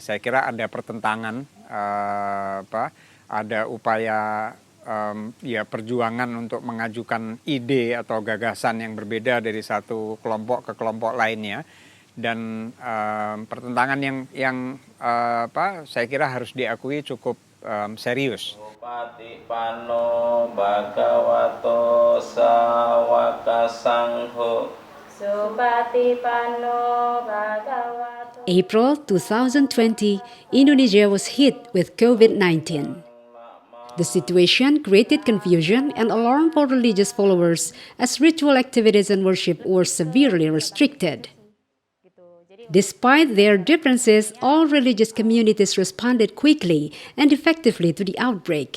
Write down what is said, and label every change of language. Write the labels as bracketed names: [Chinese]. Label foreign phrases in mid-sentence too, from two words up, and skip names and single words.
[Indonesian] Saya kira ada pertentangan, ada upaya ya perjuangan untuk mengajukan ide atau gagasan yang berbeda dari satu kelompok ke kelompok lainnya, dan pertentangan yang saya kira harus diakui cukup serius. [Pali] Pati pano bhagavato sawaka sangho. Supati pano bhagavato. [English] April 2020, Indonesia was hit with COVID-19. The situation created confusion and alarm for religious followers as ritual activities and worship were severely restricted. Despite their differences, all religious communities responded quickly and effectively to the outbreak.